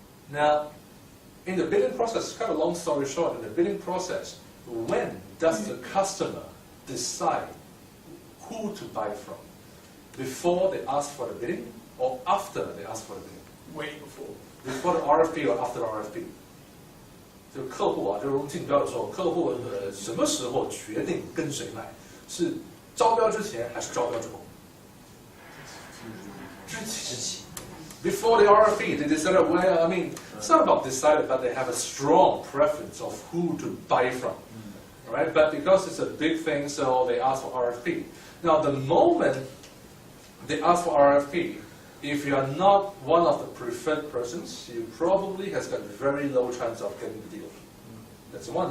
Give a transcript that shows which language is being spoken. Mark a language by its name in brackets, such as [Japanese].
[English] Now, in the bidding process, kind of long story short, in the bidding process, when does the customer decide who to buy from? Before they ask for the bidding, or after they ask for the bidding? Way before. Before the RFP or after the RFP? [Chinese] 就客户啊，就是竞标的时候，客户什么时候决定跟谁买？是招标之前还是招标之后？之前。 [English] Before the RFP, they decided, well, I mean, it's not about decided, but they have a strong preference of who to buy from, right? But because it's a big thing, so they ask for RFP. Now, the moment they ask for RFP, if you are not one of the preferred persons, you probably has got very low chance of getting the deal. That's one.